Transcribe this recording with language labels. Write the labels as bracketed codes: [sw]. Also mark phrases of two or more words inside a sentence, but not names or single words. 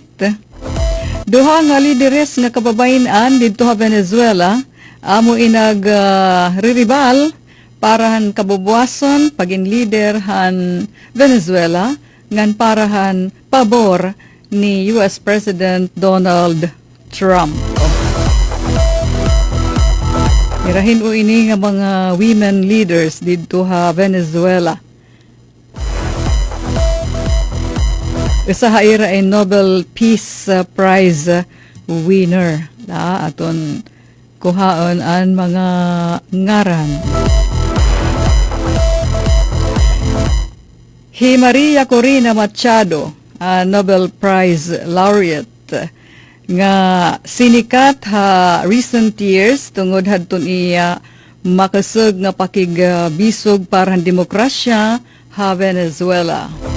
[war] Duha nga lideres nga kababayan didto ha Venezuela amo inag riribal para han kabubuason pagin leader han Venezuela ngan parahan pabor ni US President Donald Trump. Irahin o ini nga mga [en] women leaders [war] didto ha Venezuela. Isa ha ira ay Nobel Peace Prize winner. Aton kuhaon ang mga ngaran. Hi Maria Corina Machado, Nobel Prize laureate, nga sinikat ha [en] recent years [war] tungod hadton iya makasug nga pakigbisog para demokrasya ha Venezuela.